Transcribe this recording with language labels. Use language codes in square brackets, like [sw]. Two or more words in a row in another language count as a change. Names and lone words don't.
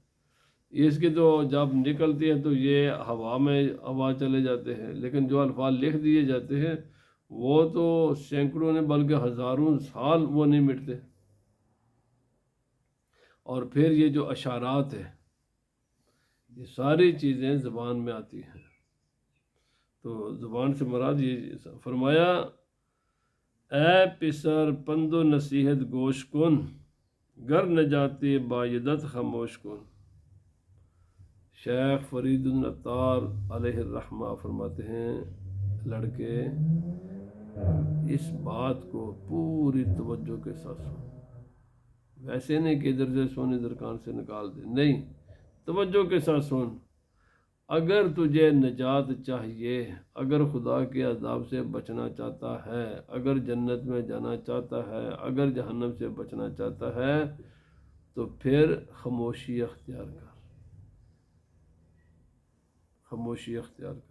[ur] اس کی تو جب نکلتی ہے تو یہ ہوا چلے جاتے ہیں، لیکن جو الفاظ لکھ دیے جاتے ہیں وہ تو سینکڑوں نے بلکہ ہزاروں سال وہ نہیں مٹتے۔ اور پھر یہ جو اشارات ہیں یہ ساری چیزیں زبان میں آتی ہیں۔ تو زبان سے مراد یہ فرمایا [fa] اے پسر پند و نصیحت گوش کن، گر نجاتی بایدت خاموش کن۔ [ur] شیخ فرید العطار علیہ الرحمہ فرماتے ہیں لڑکے اس بات کو پوری توجہ کے ساتھ سن، ویسے نہیں کہ ادھر سے سن ادھر کان سے نکال دے، نہیں، توجہ کے ساتھ سن۔ اگر تجھے نجات چاہیے، اگر خدا کے عذاب سے بچنا چاہتا ہے، اگر جنت میں جانا چاہتا ہے، اگر جہنم سے بچنا چاہتا ہے تو پھر خاموشی اختیار کر، خاموشی اختیار کر۔